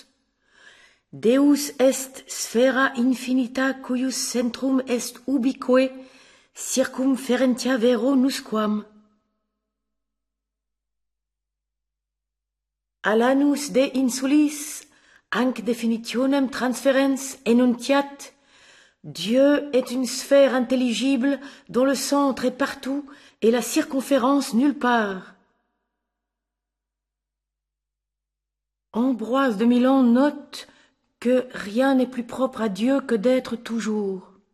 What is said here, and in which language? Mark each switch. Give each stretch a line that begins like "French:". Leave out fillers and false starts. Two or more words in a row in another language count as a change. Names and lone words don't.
Latin: Deus est sphera infinita cuius centrum est ubique circumferentia vero nusquam. Alanus de insulis, anc definitionem transferens enuntiat.
French: Dieu est une sphère intelligible dont le centre est partout et la circonférence nulle part. Ambroise de Milan note que rien n'est plus propre à Dieu que d'être toujours.